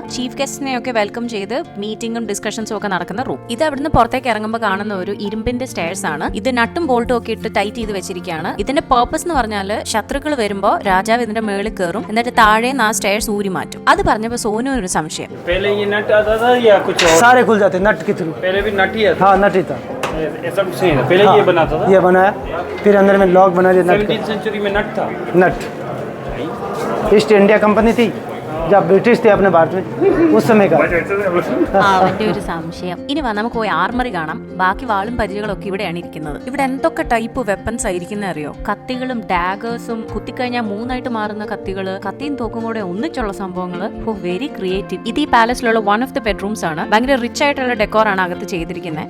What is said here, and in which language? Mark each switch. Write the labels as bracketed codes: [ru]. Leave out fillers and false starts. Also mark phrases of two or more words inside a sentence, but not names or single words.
[en] chief guest [ml] ഒക്കെ വെൽക്കം ചെയ്ത് മീറ്റിംഗും ഡിസ്കഷൻസും ഒക്കെ നടക്കുന്ന റൂം. ഇത് അവിടുന്ന് പുറത്തേക്ക് ഇറങ്ങുമ്പോൾ കാണുന്ന ഒരു ഇരുമ്പിന്റെ സ്റ്റെയർസ് ആണ്. ഇത് നട്ടും ബോൾട്ടും ഒക്കെ ഇട്ട് ടൈറ്റ് ചെയ്ത് വെച്ചിരിക്കുകയാണ്. ഇതിന്റെ പർപ്പസ് എന്ന് പറഞ്ഞാൽ ശത്രുക്കൾ വരുമ്പോൾ രാജാവ് ഇതിന്റെ മേളിൽ കയറും, എന്നിട്ട് താഴെ ആ സ്റ്റെയർസ് ഊരി മാറ്റും. അത് പറഞ്ഞപ്പോൾ സോനു ഒരു സംശയം. [hi] सारे खुल जाते नट के थ्रू. पहले भी नट ही है. हाँ नट ही था. ऐसा कुछ नहीं था. पहले ये बना था. ये बनाया, फिर अंदर में लॉक बना दिया. 17th सेंचुरी में नट था. नट ईस्ट इंडिया कंपनी थी जब ब्रिटिश थे अपने भारत में, उस समय का. [ml] അവന്റെ ഒരു സംശയം. ഇനി വാ നമുക്ക് പോയി ആർമറി കാണാം. ബാക്കി വാളും പരിചകളൊക്കെ ഇവിടെയാണ് ഇരിക്കുന്നത്. ഇവിടെ എന്തൊക്കെ ടൈപ്പ് വെപ്പൺസ് ആയിരിക്കുന്ന അറിയോ? കത്തികളും ഡാഗേഴ്സും, കുത്തിക്കഴിഞ്ഞാൽ 3 മാറുന്ന കത്തികള്, കത്തിയും തോക്കും കൂടെ ഒന്നിച്ചുള്ള സംഭവങ്ങൾ. [en] very creative. [ml] ഇത് ഈ പാലസിലുള്ള [en] one of the bedrooms [ml] ആണ്. ഭയങ്കര റിച്ച് ആയിട്ടുള്ള ഡെക്കോർ ആണ് അകത്ത് ചെയ്തിരിക്കുന്നത്.